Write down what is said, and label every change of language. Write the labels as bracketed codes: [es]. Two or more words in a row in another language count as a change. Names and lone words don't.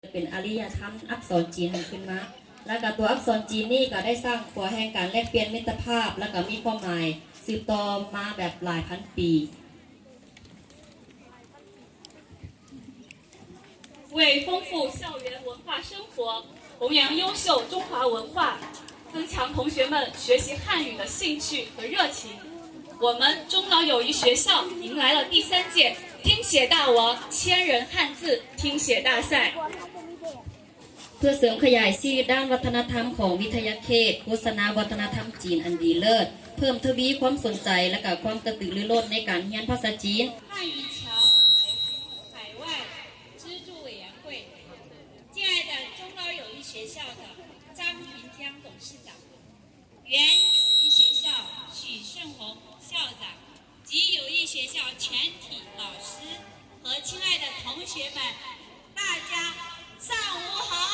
[th] เป็นอารยธรรมอักษรจีนขึ้นมาแล้วก็ตัวอักษรจีนนี่ก็ได้สร้างขัวแห่งการแลกเปลี่ยนมิตรภาพแล้วก็มีความหมายสืบต่อมาแบบหลายพันปี [zh] 为丰富校园文化生活，弘扬优秀中华文化，增强同学们学习汉语的兴趣和热情。我们中老友谊学校迎来了第3届听写大王千人汉字听写大赛。 [th] เพื่อเสริมขยายชื่อด้านวัฒนธรรมของวิทยาเขตโฆษณาวัฒนธรรมจีนอันดีเลิศเพิ่มทวีความสนใจและก็ความกระตือรือร้นในการเรียนภาษาจีน [zh] 汉语桥海外资助委员会，敬爱的中老友谊学校的张平江董事长，原友谊学校许顺红校长及友谊学校全体老师和亲爱的同学们，大家上午好。